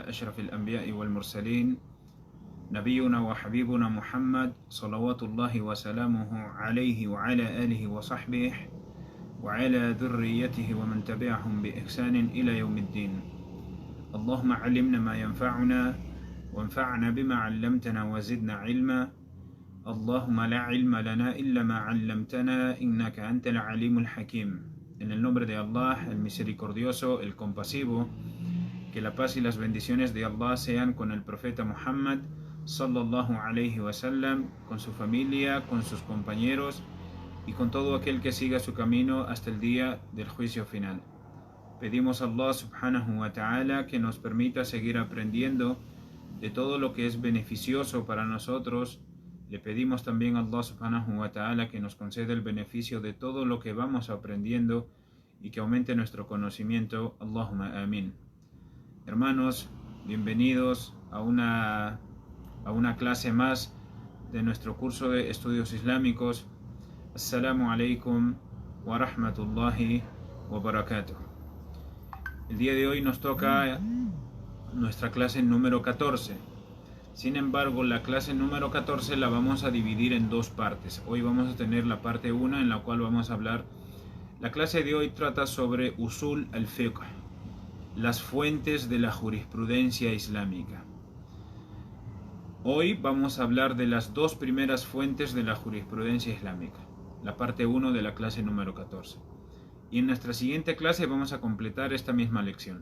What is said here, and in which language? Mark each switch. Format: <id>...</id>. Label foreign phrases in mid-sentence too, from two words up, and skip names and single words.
<ar>أشرف الأنبياء والمرسلين نبينا وحبيبنا محمد صلوات الله وسلامه عليه وعلى آله وصحبه وعلى ذريته ومن تبعهم بإحسان إلى يوم الدين. اللهم علمنا ما ينفعنا وانفعنا بما علمتنا وزدنا علما. اللهم لا علم لنا إلا ما علمتنا إنك أنت العليم الحكيم.</ar> <es>En el nombre de Allah, el misericordioso, el compasivo, que la paz y las bendiciones de Allah sean con el profeta Muhammad</es> <ar>صلى الله عليه وسلم,</ar> <es>con su familia, con sus compañeros y con todo aquel que siga su camino hasta el día del juicio final. Pedimos a Allah</es> <ar>سبحانه وتعالى</ar> <es>que nos permita seguir aprendiendo de todo lo que es beneficioso para nosotros. Le pedimos también a Allah</es> <ar>سبحانه وتعالى</ar> <es>que nos conceda el beneficio de todo lo que vamos aprendiendo y que aumente nuestro conocimiento.</es> <ar>اللهم آمين.</ar> <es>Hermanos, bienvenidos a una clase más de nuestro curso de estudios islámicos.</es> <ar>السلام عليكم ورحمة الله وبركاته.</ar> <es>El día de hoy nos toca nuestra clase número 14. Sin embargo, la clase número 14 la vamos a dividir en dos partes. Hoy vamos a tener la parte 1 en la cual vamos a hablar. La clase de hoy trata sobre</es> <ar>أصول الفقه,</ar> <es>las fuentes de la jurisprudencia islámica. Hoy vamos a hablar de las dos primeras fuentes de la jurisprudencia islámica, la parte 1 de la clase número 14. Y en nuestra siguiente clase vamos a completar esta misma lección.</es>